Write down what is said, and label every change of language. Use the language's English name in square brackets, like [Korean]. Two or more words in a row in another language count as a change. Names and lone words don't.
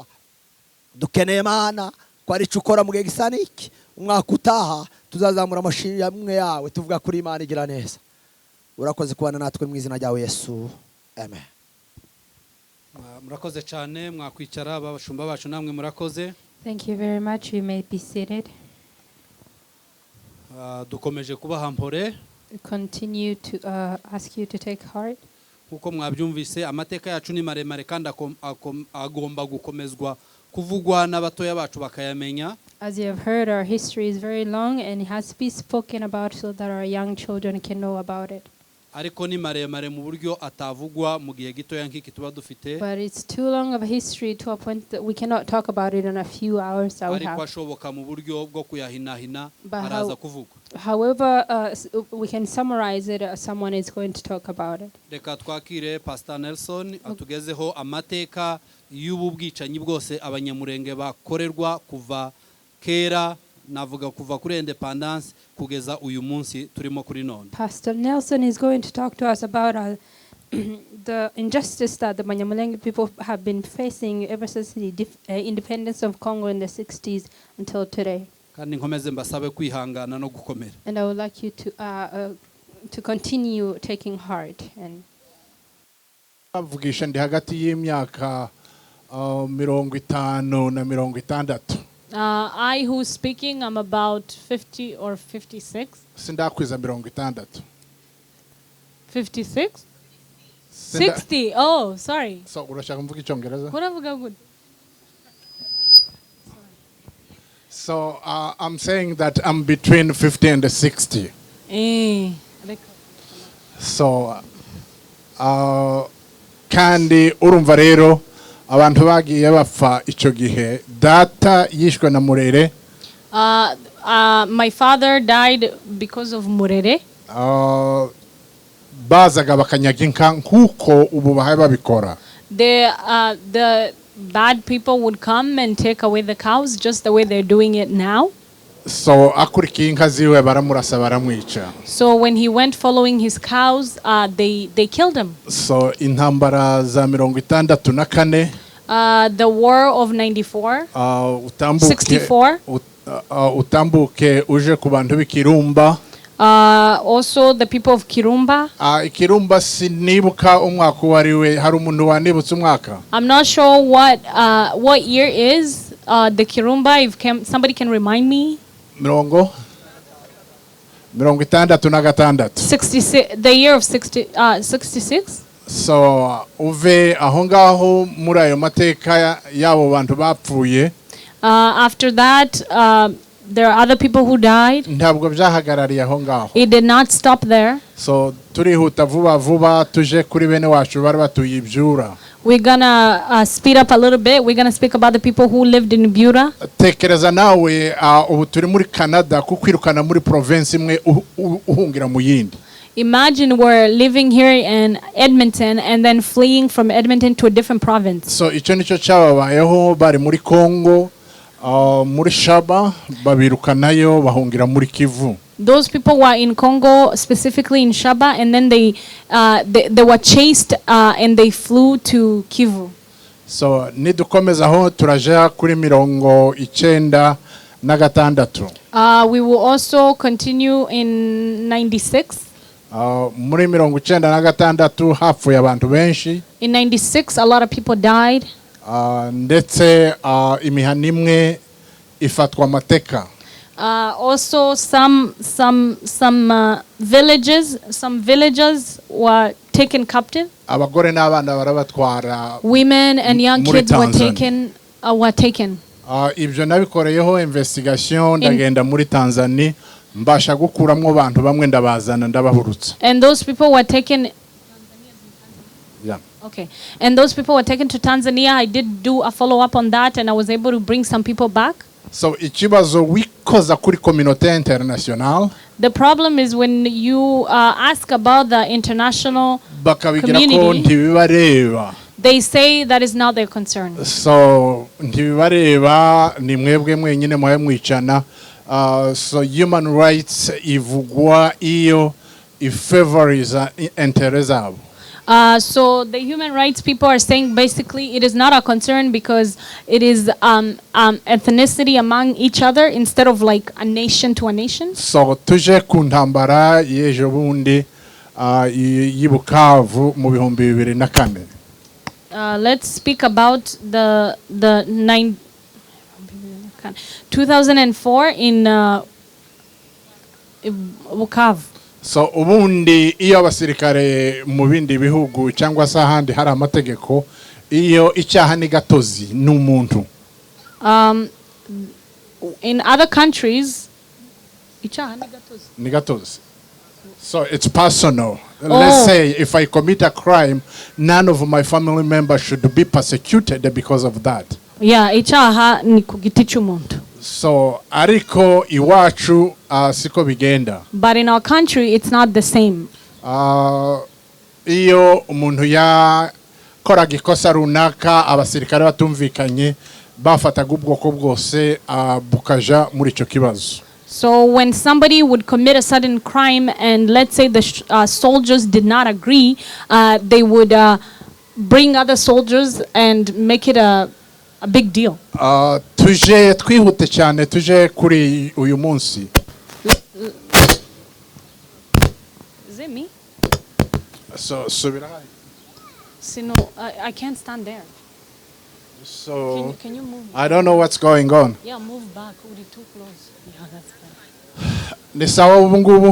[Kinyarwanda] Dukeneye Mana ko ari cyo ukora mu gihe gisa n'iki. Umwaka utaha tuzazamura amashimwe yawe tuvuga kuri Imana igira neza. Urakoze kubana natwe mu izina ryawe Yesu, amen. Murakoze cyane, mwakwicara. Abashumba bacu namwe murakoze. [English] Thank you very much. You may be seated. [Kinyarwanda] Dukomeje kubaha mpore. [English] Continue to ask you to take heart. [Kinyarwanda] Kuko mwabyumvise amateka yacu ni maremare kandi agomba gukomezwa kuvugwa n'abatoya bacu bakayamenya. [English] As you have heard, our history is very long and it has to be spoken about so that our young children can know about it. [Kinyarwanda] Ariko ni maremare mu buryo atavugwa mu gihe gitoya nk'iki tuba dufite. [English] But it's too long of a history to a point that we cannot talk about it in a few hours that we have. [Kinyarwanda] Ariko ashoboka mu buryo bwo kuyahinahina araza kuvugwa. [English] However, we can summarize it. Someone is going to talk about it. [Kinyarwanda] Reka twakire Pastor Nelson atugezeho amateka y'ubu bwicanyi bwose Abanyamurenge bakorerwa kuva kera, navuga kuva kuri independence kugeza uyu munsi turimo kuri none. [English] Pastor Nelson is going to talk to us about the injustice that the Banyamulenge people have been facing ever since the independence of Congo in the 60s until today. [Kinyarwanda] kandi nkomeze mbasabe kwihangana no gukomera. [English] And I would like you to continue taking heart. And [Kinyarwanda] avugisha ndi hagati y'imyaka 50 na 60. [English] I who's speaking, I'm about 50 or 56. [Kinyarwanda] Sindakwiza 60. [English] 56? 60. Oh, sorry. [Kinyarwanda] So urashaka mvuga icyongereza? Kuravuga good. [English] So I'm saying that I'm between 50 and 60. [Kinyarwanda] So kandi urumva rero abantu bagiye bapfa icyo gihe data yishwe na Murere. [English] My father died because of Murere. [Kinyarwanda] Bazaga bakanyaga inka nkuko ubu bahaye babikora. [English] The bad people would come and take away the cows just the way they're doing it now. [Kinyarwanda] So akurikiye inka ziwe baramurasa baramwica. [English] So when he went following his cows, they killed him. [Kinyarwanda] So intambara za 64. [English] The war of 94. 64. [Kinyarwanda] Utambuke uje ku bantu b'Ikirumba. [English] Also the people of Kirumba. [Kinyarwanda] Ikirumba sinibuka umwaka wariwe hari umuntu wanibutse umwaka. [English] I'm not sure what year is the Kirumba, if somebody can remind me. 66. 66, the year of 66. [Kinyarwanda] So uve aho ngaho muri ayo mateka yabo bantu bapfuye. [English] After that there are other people who died. [Kinyarwanda] Ntabwo byahagarariye aho ngaho. [English] It did not stop there. [Kinyarwanda] So turihuta vuba tuje kuri bene wacu bari batuyibyura. [English] We're gonna speed up a little bit. We're gonna speak about the people who lived in Bura. [Kinyarwanda] Tekereza nawe ubu turi muri Canada kukwirukana muri province imwe uhungira mu yindi. [English] Imagine we're living here in Edmonton and then fleeing from Edmonton to a different province. [Kinyarwanda] So icyo nicyo cyababayeho bari muri Congo, muri Shaba babirukanayo bahungira muri Kivu. [English] Those people were in Congo, specifically in Shaba, and then they were chased and they flew to Kivu. [Kinyarwanda] So nidukomeza aho turaja kuri 96. [English] We will also continue in 96. [Kinyarwanda] Muri 96 hapfuye abantu benshi. [English] In 96, a lot of people died. [Kinyarwanda] Ndetse imihana imwe ifatwa amateka. [English] Also some villages were taken captive. [Kinyarwanda] Abagore n'abana barabatwara. [English] Women and young kids were taken. [Kinyarwanda] Ibyo nabikoreyeho investigation ndagenda muri Tanzania mbasha gukuramwo abantu bamwe ndabazana ndabahurutsa. [English] And those people were taken. Yeah. Okay. And those people were taken to Tanzania. I did do a follow up on that and I was able to bring some people back. [Kinyarwanda] So ikibazo wikoza kuri [French] communauté internationale. [English] The problem is when you ask about the international community, they say that is not their concern. [Kinyarwanda] So ntibibareba ni mwebwe mwenyine mwaye mwicana. So [English] human rights [Kinyarwanda] ivugwa iyo ifavoriza interest zabo. [English] So the human rights people are saying basically it is not a concern because it is ethnicity among each other instead of like a nation to a nation. [Kinyarwanda] So tuje ku ntambara y'ejo bundi y'Ibukavu mu 2004. [English] Let's speak about the 2004 in Bukavu. [Kinyarwanda] So ubundi iyo abasirikare mu bindi bihugu cyangwa se ahandi hari amategeko iyo icyaha ni gatozi n'umuntu. [English] In other countries icyaha [Kinyarwanda] ni gatozi. [English] So it's personal. Let's say if I commit a crime, none of my family members should be persecuted because of that. Yeah, [Kinyarwanda] icyaha ni ku giti cy'umuntu. So ariko iwacu siko bigenda. [English] But in our country it's not the same. [Kinyarwanda] Iyo umuntu yakoraga ikosa runaka abasirikare batumvikanye bafataga ubwoko bwose bukaja muri icyo kibazo. [English] So when somebody would commit a sudden crime and let's say the soldiers did not agree, they would bring other soldiers and make it a big deal. [Kinyarwanda] Tuje twihute cyane tuje kuri uyu munsi. [English] Is it me? So No, I can't stand there. So Can you move? I don't know what's going on. Yeah, move back. Uri, too close. Yeah, that's better. [Kinyarwanda] Ni sawa ubu ngubu?